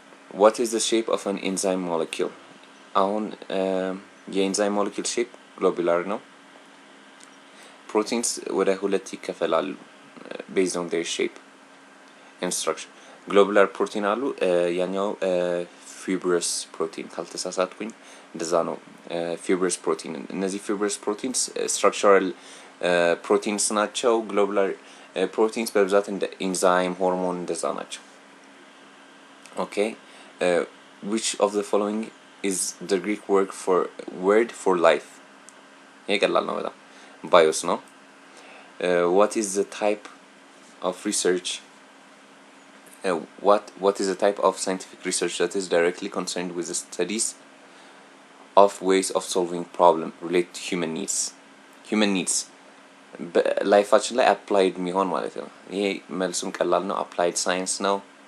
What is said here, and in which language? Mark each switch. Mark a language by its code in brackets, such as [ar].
[en] What is the shape of an enzyme molecule? [am] አሁን የኤንዛይም [en] molecule shape globular ነው። proteins [am] ወደ ሁለት ይከፈላሉ [en] based on their shape and structure. [am] ግሎቡላር ፕሮቲን አሉ። ያኛው ፊብረስ ፕሮቲን ካልተሳሳትኩኝ እንደዛ ነው። ፊብረስ ፕሮቲን እነዚህ ፊብረስ ፕሮቲንስ ስትራክቸራል ፕሮቲንስ ናቸው። ግሎቡላር ፕሮቲንስ በብዛት እንደ ኢንዛይም ሆርሞን እንደዛ ናቸው። ኦኬ [en] which of the following is the Greek word for life? [am] ይሄ ቀላል ነው በጣም ባዮስ ነው። [en] what is the type of research what is the type of scientific research that is directly concerned with the studies of ways of solving problem related to human needs [am] ላይፋችን ላይ [en] applied [am] የሚሆን ማለት ነው። ይሄ መልሱም ቀላል ነው። [en] applied science ነው።